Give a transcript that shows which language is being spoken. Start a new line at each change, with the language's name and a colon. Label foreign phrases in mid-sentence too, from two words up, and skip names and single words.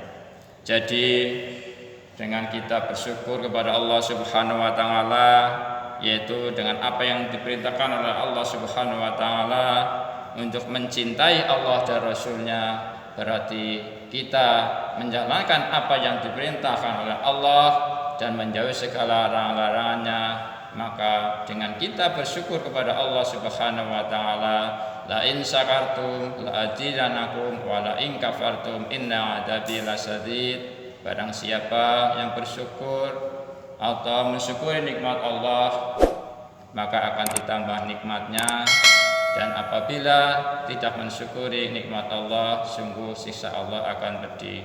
Indonesian: Jadi dengan kita bersyukur kepada Allah
Arabic: سبحانه وتعالى,
Indonesian: yaitu dengan apa yang diperintahkan oleh Allah Subhanahu wa taala untuk mencintai Allah dan Rasul-Nya, berarti kita menjalankan apa yang diperintahkan oleh Allah dan menjauhi segala larangan-larangannya. Maka dengan kita bersyukur kepada Allah
Arabic: سبحانه وتعالى, لئن شكرتم لأزيدنكم ولئن كفرتم إن عذابي لشديد.
Indonesian: Barang siapa yang bersyukur atau mensyukuri nikmat Allah, maka akan ditambah nikmatnya, dan apabila tidak mensyukuri nikmat Allah, sungguh siksa Allah akan pedih.